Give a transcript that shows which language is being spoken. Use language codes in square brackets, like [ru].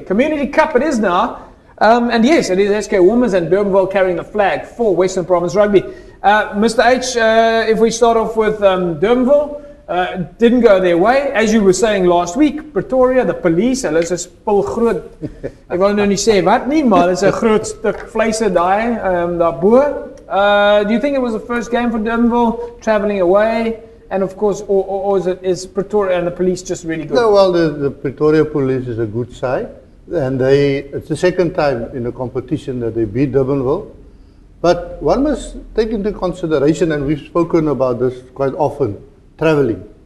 [en] Community Cup it is now. And yes, it is SK Women's and Durbanville carrying the flag for Western Province Rugby. Mr. H, if we start off with Durbanville, didn't go their way. As you were saying last week, Pretoria, the police, [af] hulle is 'n spul groot. Ek wil nou nie sê wat nie, maar dit is 'n groot stuk vleise daai daarbo. [en] Do you think it was the first game for Durbanville, travelling away? And of course, or is Pretoria and the police just really good? No, well, the Pretoria police is a good side. And it's the second time in a competition that they beat Durbanville. But one must take into consideration, and we've spoken about this quite often, travelling.